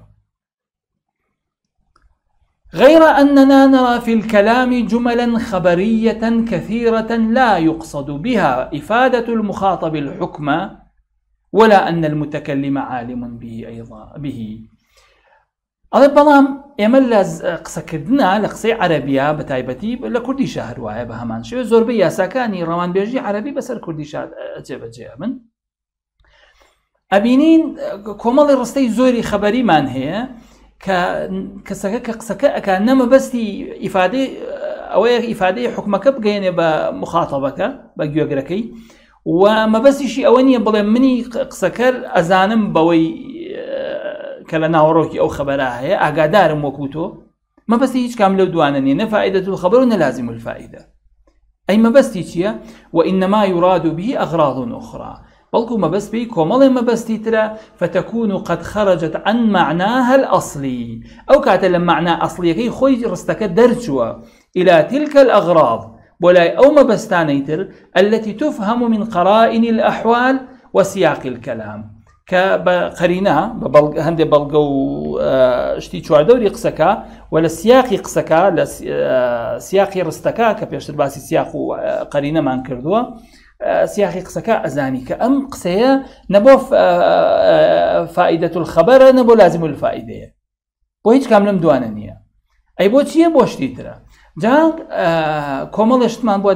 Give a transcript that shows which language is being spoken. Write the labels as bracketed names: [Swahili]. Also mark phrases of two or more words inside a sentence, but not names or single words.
[Arabic] غير أننا نرى في الكلام جملا خبرية كثيرة لا يقصد بها إفادة المخاطب الحكم ولا أن المتكلم عالم به أيضا به [Central Kurdish] ئەڵێ بەڵام ئێمە لە قسەکردنا لە قسەی عەرەبیە بە تایبەتی لە کوردی شار وایە بە هەمان شێوە زۆربەی یاساکانی ڕەوانبێژی عەرەبی بەسەر کوردی شار جێبەجێ من ئەبینین کۆمەڵی ڕستەی زۆری خەبەریمان هەیە کە کەسەکە کە قسەکە ئەکا نەمەبەستی ئیفادەی ئەوەیە ئیفادەی حکومەکە بگەێنێ بە مخاتەبەکە بە گوێگرەکەی و مەبەستیشی ئەوە نییە بڵێ منی قسەکەر ئەزانم بەوەی کە لە ناوەڕۆکی ئەو خەبەرە هەیە ئاگادارم وەکو تۆ مەبەستی هیچ کام لەو دوانە نیە نە [Arabic] فائدة الخبر [Central Kurdish] و نە [Arabic] لازم الفائدة [Central Kurdish] ئەی مەبەستی چییە [Arabic] وإنما يراد به أغراض أخرى [Central Kurdish] بەڵکو مەبەست پێی کۆمەڵێ مەبەستی ترە [Arabic] فتكون قد خرجت عن معناها [Central Kurdish] الأصلي ئەو کاتە لە معنا ئەسڵیەکەی خۆی ڕستەکە دەرچووە [Arabic] إلى تلك الأغراض [Central Kurdish] بۆلای ئەو مەبەستانەی تر [Arabic] التي تفهم من قرائن الأحوال وسياق الكلام [Central Kurdish] کە بە قەرینە بە هەندێک بەڵگە و شتی چواردەوری قسەکە و لە سیاقی قسەکە لە سیاقی ڕستەکە کە پێشتر باسی سیاق و قەرینەمان کردووە سیاقی قسەکە ئەزانی کە ئەم قسەیە نەبۆ [Arabic] فائدة الخبرە [Central Kurdish] نەبۆ لازم الفائدەیە بۆ هیچ کام لەم دوانە نییە ئەی بۆ چییە بۆ شتی ترە جا کۆمەڵی شتمان بۆ